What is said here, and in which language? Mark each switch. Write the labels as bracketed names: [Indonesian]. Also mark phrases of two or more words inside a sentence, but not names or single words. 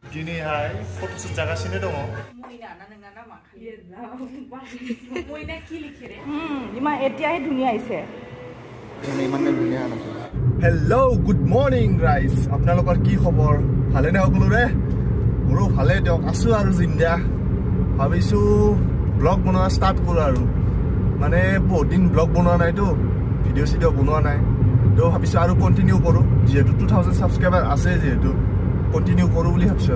[Bodo] दिनैहाय फट'शुट जागासिनो दङ मोइना ना नोंना नामा मोइना [Assamese] কি লিখে রে ইমান এতিয়াই ধুনীয়া আহিছে ইমান ধুনীয়া নাছিল [English] hello good morning guys [Assamese] আপোনালোকৰ কি খবৰ ভালে নে সকলোৰে মোৰো ভালে দিয়ক আছো আৰু জিন্দা ভাবিছোঁ ব্লগ বনোৱা ষ্টাৰ্ট কৰোঁ আৰু মানে বহুত দিন ব্লগ বনোৱা নাইতো ভিডিঅ' চিডিঅ' বনোৱা নাই তো ভাবিছোঁ আৰু কণ্টিনিউ কৰোঁ যিহেতু 2000 ছাবস্ক্ৰাইবাৰ আছে যিহেতু কণ্টিনিউ কৰোঁ বুলি ভাবিছোঁ